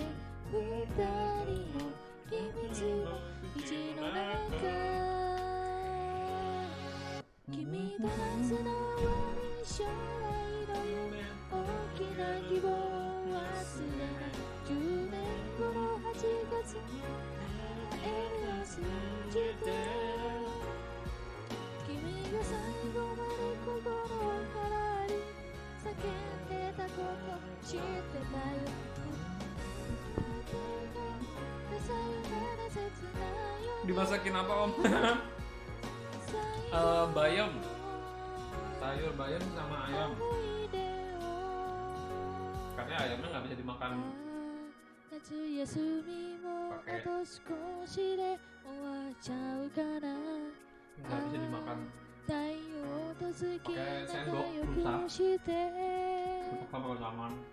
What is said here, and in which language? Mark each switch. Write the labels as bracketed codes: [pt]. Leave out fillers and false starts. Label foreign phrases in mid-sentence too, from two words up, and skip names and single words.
[ja] 二人の秘密の虹の中、君と夏の終わり、将来の夢、大きな希望を忘れない。10年後の8月会えるを信じて、君が最後まで心を払い叫んでたこと知ってたよ。 [id] Dimasakin apa om? Bayam, sayur bayam sama ayam. Karena ayamnya nggak bisa dimakan pakai, nggak bisa dimakan pakai sendok rusak untuk kebersamaan.